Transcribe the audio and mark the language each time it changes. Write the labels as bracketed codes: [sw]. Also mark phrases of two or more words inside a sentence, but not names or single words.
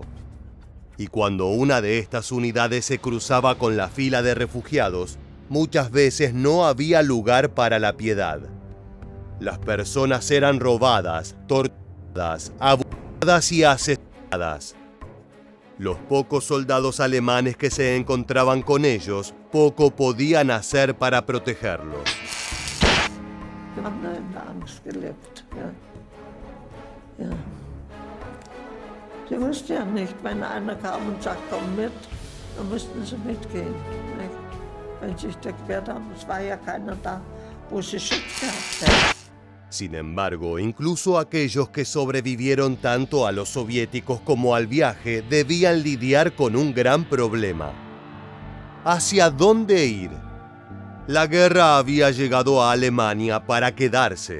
[es] Y cuando una de estas unidades se cruzaba con la fila de refugiados, muchas veces no había lugar para la piedad. Las personas eran robadas, torturadas, abusadas y asesinadas. Los pocos soldados alemanes que se encontraban con ellos, poco podían hacer para protegerlos. [de] Sie wusste ja nicht, wenn einer kam und sagt, komm mit, dann mussten sie mitgehen. Nicht? Wenn sie sich da gewehrt haben, es war ja keiner da, wo sie Schutz gehabt hätten. [es] Sin embargo, incluso aquellos que sobrevivieron tanto a los soviéticos como al viaje debían lidiar con un gran problema. ¿Hacia dónde ir? La guerra había llegado a Alemania para quedarse.